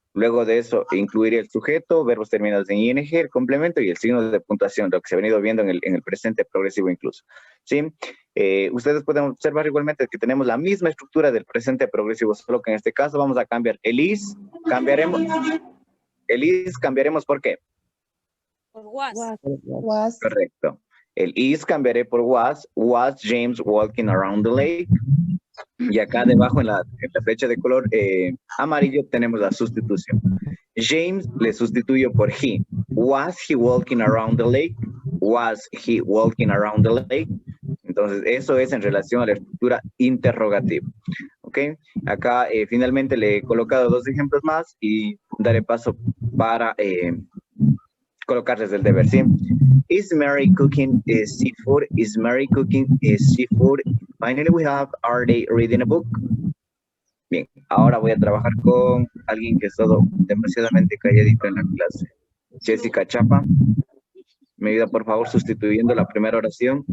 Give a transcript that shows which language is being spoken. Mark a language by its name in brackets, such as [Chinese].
[Spanish] Luego de eso, incluiré el sujeto, verbos terminados en ing, el complemento y el signo de puntuación, lo que se ha venido viendo en el presente progresivo incluso. ¿Sí? Ustedes pueden observar igualmente que tenemos la misma estructura del presente progresivo, solo que en este caso vamos a cambiar el is, cambiaremos ¿por qué? Por was. [English] Was. [Spanish] Correcto. El is cambiaré por [English] was James walking around the lake. [Spanish] Y acá debajo en la flecha de color amarillo tenemos la sustitución. James le sustituyo por he. [English] Was he walking around the lake? Was he walking around the lake? [Spanish] Entonces, eso es en relación a la estructura interrogativa. ¿Ok? Acá finalmente le he colocado 2 ejemplos más y daré paso para colocarles el deber, ¿sí? [English] Is Mary cooking seafood? Is Mary cooking seafood? Finally we have, are they reading a book? [Spanish] Bien, ahora voy a trabajar con alguien que ha estado demasiadamente calladito en la clase. Jessica Chapa, me ayuda por favor sustituyendo la primera oración.